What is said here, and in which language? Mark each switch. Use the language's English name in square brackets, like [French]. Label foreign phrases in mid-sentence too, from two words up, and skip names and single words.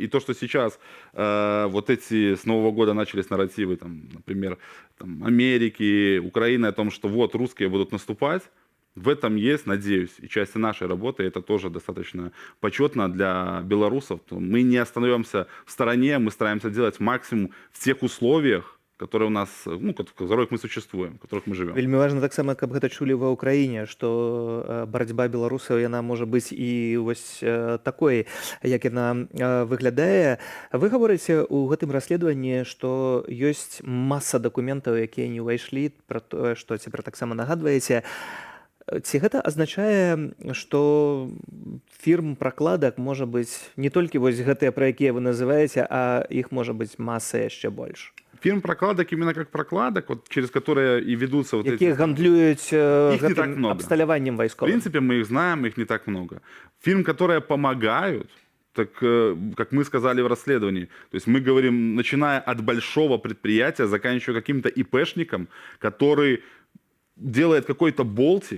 [Russian] И то, что сейчас вот эти с Нового года начались нарративы, там, например, там, Америки, Украины, о том, что вот русские будут наступать, в этом есть, надеюсь, и часть нашей работы, это тоже достаточно почетно для белорусов. Мы не остаемся в стороне, мы стараемся делать максимум в тех условиях, которые у нас, ну, в которых мы существуем, в которых мы живем. [Belarusian] Вельмі важна таксама, каб гэта чулі ва ўкраіне, што барацьба беларусаў, яна можа быць і вось такой, як яна выглядае. Вы гаворыце ў гэтым расследаванні, што ёсць маса дакументаў, якія не ўвайшлі, пра тое, што цяпер таксама нагадваеце. Ці гэта азначае, што фірм пракладак можа быць не толькі вось гэтыя, пра якія вы называеце, а іх можа быць маса яшчэ больш? [Russian] Фирм прокладок именно как прокладок, вот, через которые и ведутся вот эти... гандлюют [Belarusian] обсталяванием войсковым. [Russian] В принципе, мы их знаем, их не так много. Фирм, которые помогают, так как мы сказали в расследовании, то есть мы говорим, начиная от большого предприятия, заканчивая каким-то ИПшником, который делает какой-то болтик.